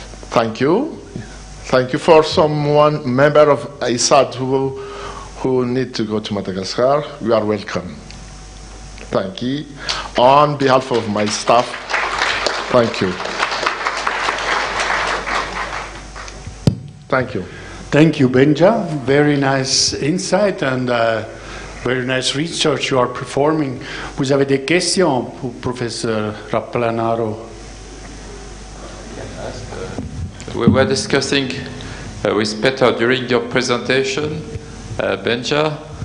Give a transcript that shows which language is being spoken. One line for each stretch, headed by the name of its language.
English: Thank you. Thank you for someone, member of ISAD who need to go to Madagascar. You are welcome. Thank you. On behalf of my staff, thank you. Thank you. Thank you, Benja. Very nice insight and very nice research you are performing.
French: Vous avez des questions pour Professeur Raplanaro?
English: We were discussing with Peter during your presentation, Benja.